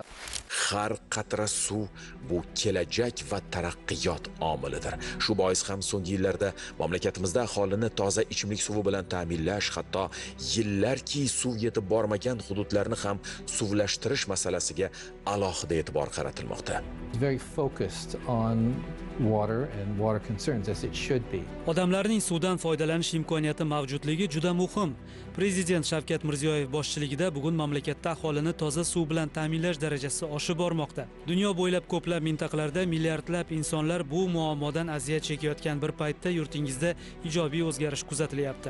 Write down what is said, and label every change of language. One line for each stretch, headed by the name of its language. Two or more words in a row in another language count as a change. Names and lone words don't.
Uzbek: Har qatra suv bu kelajak va taraqqiyot omilidir. Shu bois ham so'nggi yillarda mamlakatimizda aholini toza ichimlik suvi bilan ta'minlash, hatto yillarki suv yetib bormagan hududlarni ham suvlashtirish masalasiga alohida e'tibor qaratilmoqda.
English: Very focused on water and water concerns as it should be.
Uzbek: Odamlarning suvdan foydalanish imkoniyati mavjudligi juda muhim. Prezident Shavkat Mirziyoyev boshchiligida bugun mamlakatda aholini toza suv bilan ta'minlash darajasi oshib bormoqda. Dunyo bo'ylab ko'plab mintaqalarda milliardlab insonlar bu muammodan aziyat chekayotgan bir paytda yurtingizda ijobiy o'zgarish kuzatilyapti.